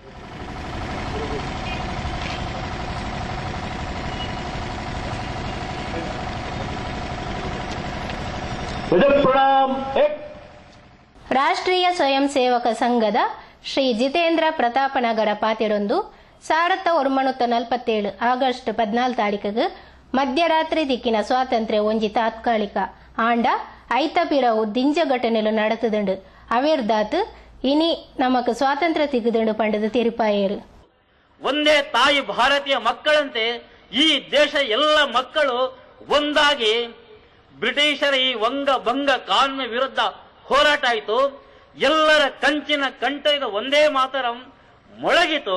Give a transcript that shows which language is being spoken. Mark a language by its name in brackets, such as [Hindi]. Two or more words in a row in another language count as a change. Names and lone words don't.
[Kannada] ರಾಷ್ಟ್ರೀಯ ಸ್ವಯಂ ಸೇವಕ ಸಂಘದ ಶ್ರೀ ಜಿತೇಂದ್ರ ಪ್ರತಾಪನಗರ ಪಾತಿಡೊಂದು [Tulu] 1947 ಆಗಸ್ಟ್ 14 ತಾರೀಕಿಗೆ ಮಧ್ಯರಾತ್ರಿ ದಿಕ್ಕಿನ ಸ್ವಾತಂತ್ರ್ಯ ಒಂಜಿ ತಾತ್ಕಾಲಿಕ ಆಂಡ ಐತಪಿರವು ದಿಂಜ ಘಟನೆಲು ನಡೆತದುಂಡು ಅವಿರ್ದಾತ್ ಇನಿ ನಮಕ್ ಸ್ವಾತಂತ್ರ್ಯ ತಿಗುದುಂಡು ಪಂಡದ ತಿರುಪಾಯರು. [Kannada] ಒಂದೇ ತಾಯಿ ಭಾರತೀಯ ಮಕ್ಕಳಂತೆ ಈ ದೇಶ ಎಲ್ಲ ಮಕ್ಕಳು ಒಂದಾಗಿ ಬ್ರಿಟಿಷರ ಈ ವಂಗ ಭಂಗ ಕಾನೂನಿನ ವಿರುದ್ಧ ಹೋರಾಟ ಆಯಿತು. ಎಲ್ಲರ ಕಂಚಿನ ಕಂಠದ ಒಂದೇ ಮಾತರಂ ಮೊಳಗಿತು.